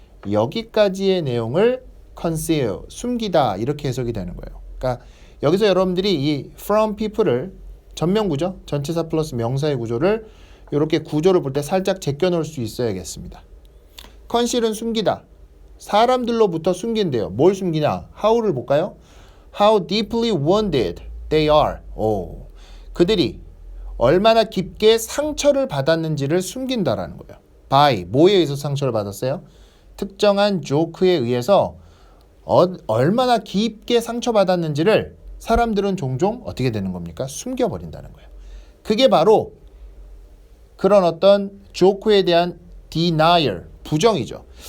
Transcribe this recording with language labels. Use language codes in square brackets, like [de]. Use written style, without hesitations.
[ko] 여기까지의 내용을 conceal, 숨기다, 이렇게 해석이 되는 거예요. 그러니까 여기서 여러분들이 이 [en] from people [ko] 을 전면구조, 전치사 플러스 명사의 구조를 이렇게 구조를 볼 때 살짝 제껴 놓을 수 있어야겠습니다. conceal은 숨기다, 사람들로부터 숨긴대요. 뭘 숨기냐? how를 볼까요? [en] How deeply wounded they are. [ko] 그들이 얼마나 깊게 상처를 받았는지를 숨긴다라는 거예요. by, 뭐에 의해서 상처를 받았어요? 특정한 조크에 의해서 얼마나 깊게 상처받았는지를 사람들은 종종 어떻게 되는 겁니까? 숨겨버린다는 거예요. 그게 바로 그런 어떤 조크에 대한 denial, 부정이죠.